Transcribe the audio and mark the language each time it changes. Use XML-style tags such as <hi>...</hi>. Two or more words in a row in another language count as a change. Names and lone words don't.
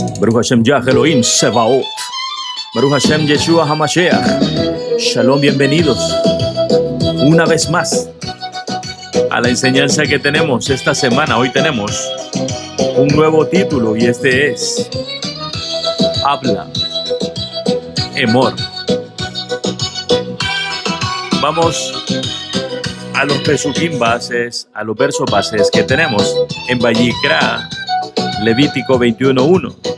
<he>ברוך השם יה אלוהים צבאות. ברוך השם ישוע המשיח.</he> <es>Shalom, bienvenidos una vez más a la enseñanza que tenemos esta semana. Hoy tenemos un nuevo título y este es Habla, Emor. Vamos a los pesukim bases, a los versos bases que tenemos en Vayikra, Levítico 21:1.</es>